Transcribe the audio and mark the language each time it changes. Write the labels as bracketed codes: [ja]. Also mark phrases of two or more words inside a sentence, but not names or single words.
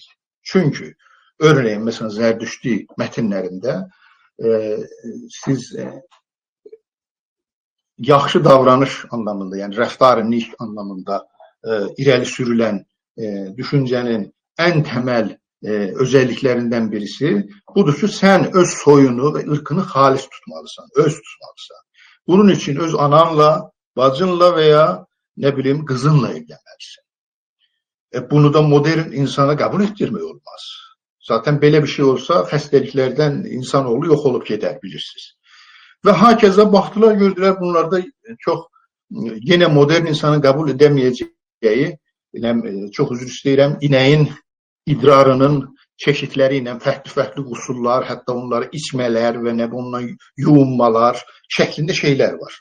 [az] Çünki örneğin mesela Zərdüşti mətnlərində siz yaxşı davranış anlamında, yəni rəftarınlik anlamında irəli sürülən düşüncənin ən təməl özelliklərindən birisi budur ki, sən öz soyunu və ırkını xalis tutmalısan, öz tutmalısan. Bunun için öz ananla, bacınla [tr] veya ne bileyim kızınla [az] evlənməlisən. Bunu da modern insana qəbul etdirmək olmaz. Zaten belə bir şey olsa xəstəliklərdən insanoğlu yox olub gedər, bilirsiniz. Və hakeza baxdılar, gördülər bunlarda çox yine modern insanın qəbul edəməyəcəyi, çox üzr istəyirəm, inəyin idrarının çeşitləri ilə fərqli usullar, hətta onları içmələr və nə bununla yuyunmalar şəklində şeylər var.